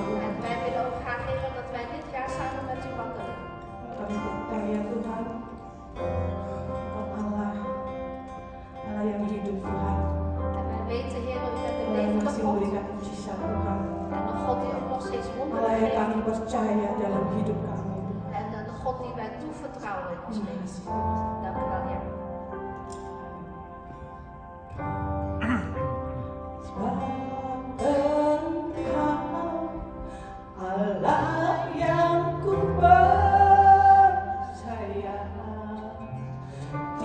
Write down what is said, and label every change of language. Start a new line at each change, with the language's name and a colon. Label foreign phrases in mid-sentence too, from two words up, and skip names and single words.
Dutch: En wij willen ook graag, Heer, dat wij dit jaar samen met u wandelen.
Indonesian: Kami percaya Tuhan, Engkau Allah yang hidup Tuhan.
Dutch: En wij weten, Heer, dat u bent de
Indonesian: Allah yang
Dutch: levende
Indonesian: masih
Dutch: God.
Indonesian: memberikan mujizat Tuhan.
Dutch: En een God die ook nog steeds
Indonesian: Allah
Dutch: wonderen
Indonesian: yang
Dutch: geeft.
Indonesian: kami percaya dalam hidup kami.
Dutch: En een God die wij toevertrouwen in ons
Indonesian: Terima
Dutch: leven.
Indonesian: kasih Tuhan.
Dutch: Dank u wel, Heer.
Indonesian: Engkau Allah yang ku percaya,